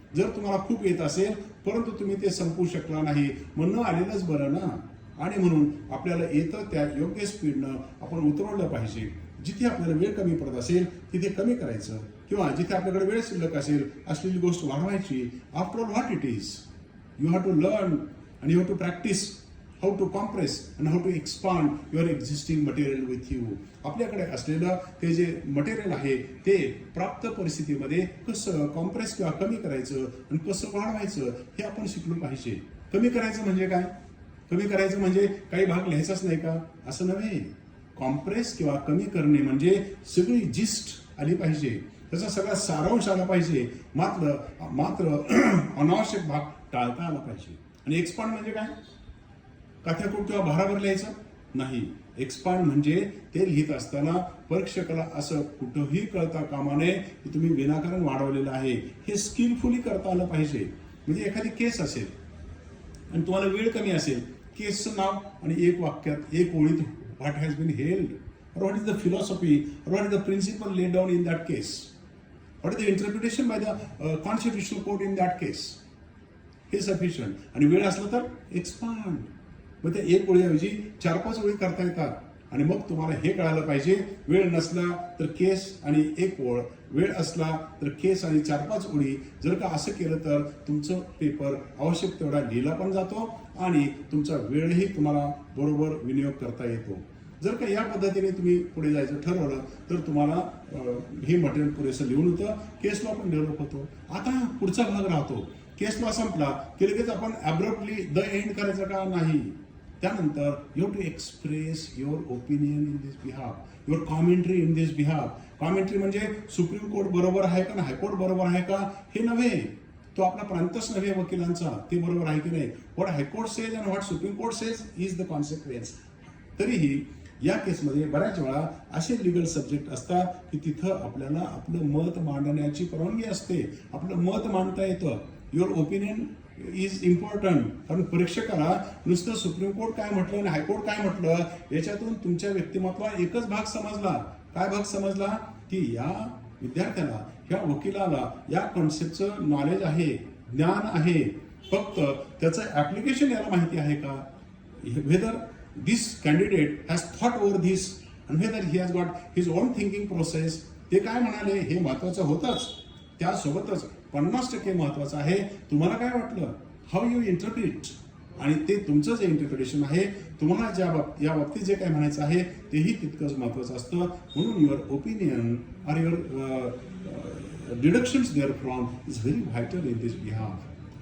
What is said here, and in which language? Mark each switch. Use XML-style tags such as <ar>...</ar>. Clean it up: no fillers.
<mr>जर तुम्हाला खूप येत असेल परंतु तुम्ही ते संपवू शकला नाही, म्हणणं आलेलंच बरं ना. आणि म्हणून आपल्याला येतं त्या योग्य स्पीडनं आपण उतरवलं पाहिजे. जिथे आपल्याला वेळ कमी पडत असेल तिथे कमी करायचं किंवा जिथे आपल्याकडे वेळ शिल्लक असेल असलेली गोष्ट वाढवायची.</mr> <en>After all what it is, you have to learn and you have to practice how to compress and how to expand your existing material with you.</en> <mr>आपल्याकडे असलेलं ते जे मटेरियल आहे ते प्राप्त परिस्थितीमध्ये कसं कॉम्प्रेस किंवा कमी करायचं आणि कसं वाढवायचं हे आपण शिकलो पाहिजे. कमी करायचं म्हणजे काय? कमी करायचं म्हणजे काही भाग लिहायचाच नाही का असं नव्हे. कॉम्प्रेस किंवा कमी करणे म्हणजे सगळी जिस्ट आली पाहिजे, त्याचा सगळा सारांश आला पाहिजे, मात्र अनावश्यक भाग टाळता आला पाहिजे. आणि एक्सपांड म्हणजे काय? काथ्याकूट किंवा भाराभर लिहायचं नाही. एक्सपांड म्हणजे ते लिहित असताना परीक्षकाला असं कुठंही कळता कामा नये की तुम्ही विनाकारण वाढवलेलं आहे. हे स्किलफुली करता आलं पाहिजे. म्हणजे एखादी केस असेल आणि तुम्हाला वेळ कमी असेल, केसचं नाव आणि एक वाक्यात एक ओळीत</mr> <en>what has been held, or what is the philosophy, or what is the principle laid down in that case, what is the interpretation by the constitutional court in that case,</en> <mr>हे सफिशियंट. आणि वेळ असला तर expand. मग त्या एक ओळीऐवजी 4-5 ओळी करता येतात. आणि मग तुम्हाला हे कळायला पाहिजे, वेळ नसला तर केस आणि एक ओळ, वेळ असला तर केस आणि 4-5 ओळी. जर का असं केलं तर तुमचं पेपर आवश्यक तेवढा लिहिला पण जातो आणि तुमचा वेळही तुम्हाला बरोबर विनियोग करता येतो. जर का या पद्धतीने तुम्ही पुढे जायचं ठरवलं तर तुम्हाला हे मटेरियल पुरेसं लिहून होतं. केस लॉ पण डेव्हलप होतो. आता पुढचा भाग राहतो. केस लॉ संपला की लगेच आपण</mr> <en>abruptly the end</en> <mr>करायचं का? नाही. त्यानंतर</mr> <en>You have to express your opinion in this behalf, your commentary in this behalf.</en> <mr>Commentary म्हणजे सुप्रीम कोर्ट बरोबर आहे का, हायकोर्ट बरोबर आहे का हे नव्हे, तो आपला प्रांतच नव्हे वकिलांचा, ते बरोबर आहे की नाही.</mr> <en>What high court says and what supreme court says is the consequence.</en> <mr>तरीही या केसमध्ये बऱ्याच वेळा असे लिगल सब्जेक्ट असतात की तिथं आपल्याला आपलं मत मांडण्याची परवानगी असते, आपलं मत मांडता येतं.</mr> <en>Your opinion is important.</en> <mr>कारण परीक्षकाला नुसतं सुप्रीम कोर्ट काय म्हटलं आणि हायकोर्ट काय म्हटलं याच्यातून तुमच्या व्यक्तिमत्वाला एकच भाग समजला. काय भाग समजला? की या विद्यार्थ्याला, या वकिलाला या कॉन्सेप्टचं नॉलेज आहे, ज्ञान आहे, फक्त त्याचं ऍप्लिकेशन याला माहिती आहे का.</mr> <en>Whether this candidate has thought over this and whether he has got his own thinking process.</en> <mr>ते काय म्हणाले हे महत्वाचं होतंच. त्यासोबतच 50% महत्वाचं आहे तुम्हाला काय वाटलं,</mr> <en>How you interpret.</en> <mr>आणि ते तुमचं जे इंटरप्रिटेशन आहे, तुम्हाला या बाबतीत जे काय म्हणायचं आहे तेही तितकंच महत्वाचं असतं. म्हणून</mr> <en>Your opinion are your deductions therefrom is very vital in this behalf.</en>